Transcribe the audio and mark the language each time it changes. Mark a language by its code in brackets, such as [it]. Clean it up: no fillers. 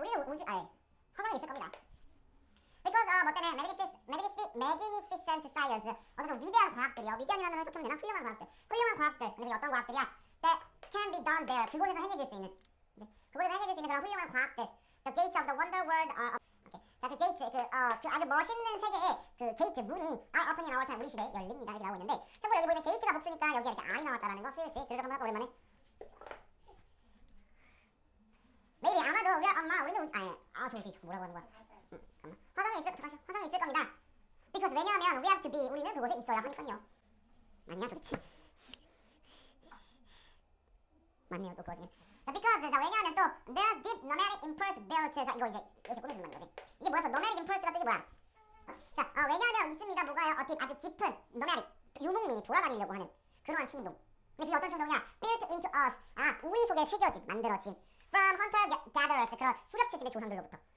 [ko] 우리는 화성에 있을 겁니다. [en] Because [ko] 뭐 때문에 [en] magnificent science [ko] 어떤 위대한 과학들이요. 위대한이라는 걸 해석하면 되나? 훌륭한 과학들. 근데 어떤 과학들이야? [en] That can be done there. [ko] 그곳에서 행해질 수 있는 그런 훌륭한 과학들. [en] The gates of the wonder world are okay. [ko] 자, 그 게이트 그 아주 멋있는 세계의 그 게이트 문이 [en] are open in our time. [ko] 우리 시대에 열립니다. 이렇게 나오고 있는데 참고로 여기 보이는 게이트가 복수니까 여기에 이렇게 R이 나왔다라는 거 수일치 들으러 한번 할까 오랜만에. [en] Maybe [ko] 아마도 [en] we're on Mars. [ko] 우리는 저기 뭐라고 하는 거야? 잠깐만. 화성에 있을 겁니다. [en] Because [ko] 왜냐하면 [en] we have to be. [ko] 우리는 그곳에 있어야 하니까요. 맞냐 도대체? 맞네요. 또 그거 중에. [en] 자, because [ko] 왜냐하면 또 [en] there's deep nomadic impulse built. [ko] 자, 이거 이제 이렇게 꾸며주는 거지. 이게 뭐였어? [en] nomadic impulse [ko] 가 뜻이 뭐야? 자, 왜냐하면 있습니다. 뭐가요? 아주 깊은 nomadic 유목민이 돌아다니려고 하는 그러한 충동. 근데 그게 어떤 충동이야? [en] built into us. [ko] 우리 속에 새겨진, 만들어진 [en] from hunter gatherers [ko] 그런 수렵채집의 조상들로부터.